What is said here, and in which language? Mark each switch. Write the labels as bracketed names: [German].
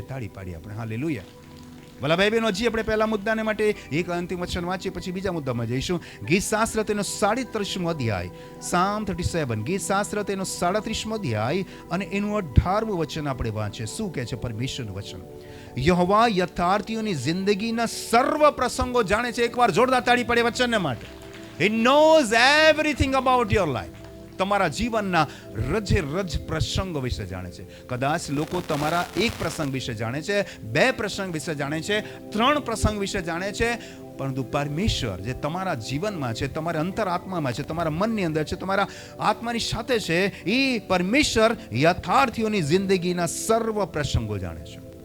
[Gujarati] તાળી પાડી આપણે હાલેલુયા. ભલા ભાઈ બહેનો, હજી આપણે પહેલા મુદ્દાને માટે એક અંતિમ વચન વાંચીએ, પછી બીજા મુદ્દામાં જઈશું. ગીત શાસ્ત્ર તેનો 37મો અધ્યાય, સામ 37. ગીત શાસ્ત્ર તેનો 37મો અધ્યાય અને એનું 18મું વચન આપણે વાંચીએ. શું કહે છે પરમેશ્વરનું વચન? યહોવા યથાર્થીઓની જિંદગીના સર્વ પ્રસંગો જાણે છે. એકવાર જોરદાર તાળી પડે વચનને માટે. [English] He knows everything about your life. [Gujarati] તમારા જીવનના રજે રજ પ્રસંગો વિશે જાણે છે. કદાચ લોકો તમારા એક પ્રસંગ વિશે જાણે છે, 2 પ્રસંગ વિશે જાણે છે, 3 પ્રસંગ વિશે જાણે છે, પરંતુ પરમેશ્વર જે તમારા જીવનમાં છે, તમારા અંતરાત્મામાં છે, તમારા મનની અંદર છે, તમારા આત્માની સાથે છે, એ પરમેશ્વર યથાર્થીઓની જિંદગીના સર્વ પ્રસંગો જાણે છે.